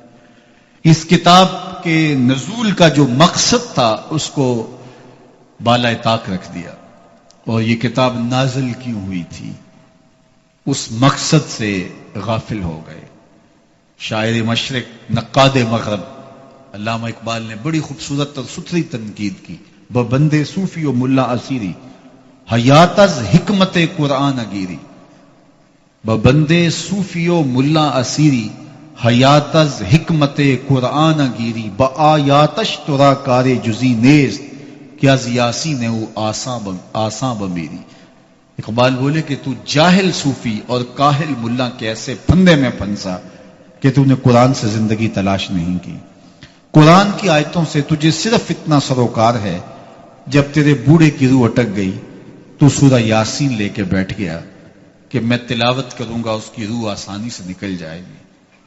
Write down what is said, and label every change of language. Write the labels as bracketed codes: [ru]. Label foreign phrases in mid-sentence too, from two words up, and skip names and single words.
[ur] اس کتاب کے نزول کا جو مقصد تھا اس کو بالائے طاق رکھ دیا، اور یہ کتاب نازل کیوں ہوئی تھی اس مقصد سے غافل ہو گئے۔ شاعر مشرق نقاد مغرب علامہ اقبال نے بڑی خوبصورت اور ستھری تنقید کی، [fa] بندے صوفی و ملا اسیری حیات از حکمت قرآن گیری، بندے صوفی و ملا اسیری حیات از حکمت قرآن گیری، با آیاتش ترا کار جزی نیست کہ از یاسی نے وہ آساں بمیری۔ [ur] اقبال بولے کہ تو جاہل صوفی اور کاہل ملا کے ایسے پھندے میں پھنسا کہ تو نے قرآن سے زندگی تلاش نہیں کی۔ قرآن کی آیتوں سے تجھے صرف اتنا سروکار ہے، جب تیرے بوڑھے کی روح اٹک گئی تو سورہ یاسین لے کے بیٹھ گیا کہ میں تلاوت کروں گا، اس کی روح آسانی سے نکل جائے گی۔